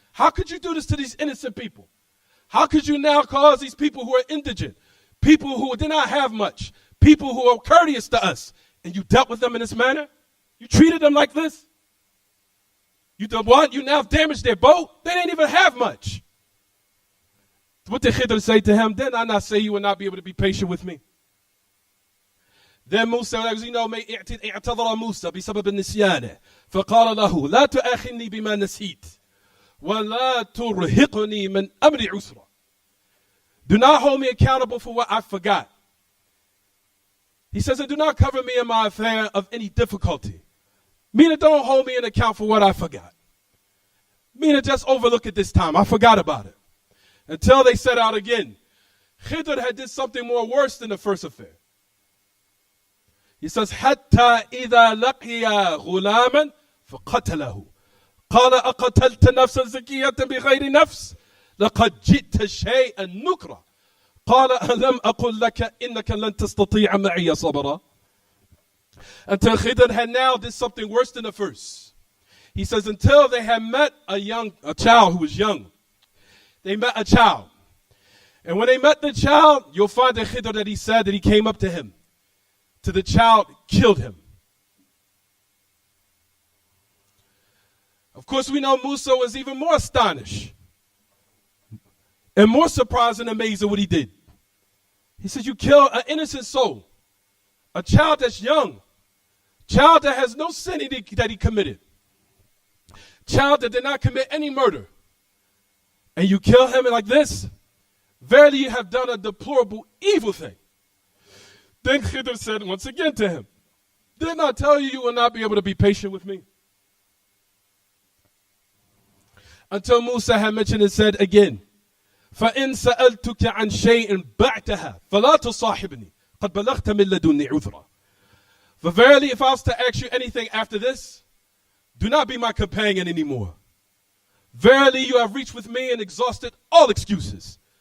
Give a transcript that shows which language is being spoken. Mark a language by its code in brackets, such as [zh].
[en] How could you do this to these innocent people? How could you now cause these people who are indigent, people who did not have much, people who are courteous to us, and you dealt with them in this manner? You treated them like this? You did what? You now damaged their boat? They didn't even have much. What did Khidr say to him? Did I not say you will not be able to be patient with me? Then Musa, as you know, [ar] اعتذر موسى بسبب النسيان فقال له لا تؤاخذني بما نسيت ولا ترهقني من أمري عسرا. [en] Do not hold me accountable for what I forgot. He says, and do not cover me in my affair of any difficulty. Meaning, don't hold me in account for what I forgot. Meaning, just overlook it this time. I forgot about it. Until they set out again. Khidr had did something more worse than the first affair. He says, [ar] حتى إذا لقي غلاما فقتله قال أقتلت نفسا زكية بغير نفس لقد جئت شيئا نكرا قال ألم أقل لك إنك لن تستطيع معي صبرا. [en] Until Khidr had now did something worse than the first. He says until they had met a child who was young. They met a child. And when they met the child, you'll find in Khidr that he said that he came up to him. To the child, killed him. Of course, we know Musa was even more astonished and more surprised and amazed at what he did. He said, you killed an innocent soul, a child that's young, child that has no sin that he committed, child that did not commit any murder, and you kill him like this? Verily, you have done a deplorable evil thing. Then Khidr said once again to him, didn't I tell you will not be able to be patient with me? Until Musa had mentioned and said again, [ar] فَإِن سَأَلْتُكَ عَنْ شَيْءٍ بَعْتَهَا فَلَا تُصَاحِبْنِي قَدْ بَلَغْتَ مِن لَدُنِّي عُذْرًا. [en] For verily, if I was to ask you anything after this, do not be my companion anymore. Verily, you have reached with me and exhausted all excuses.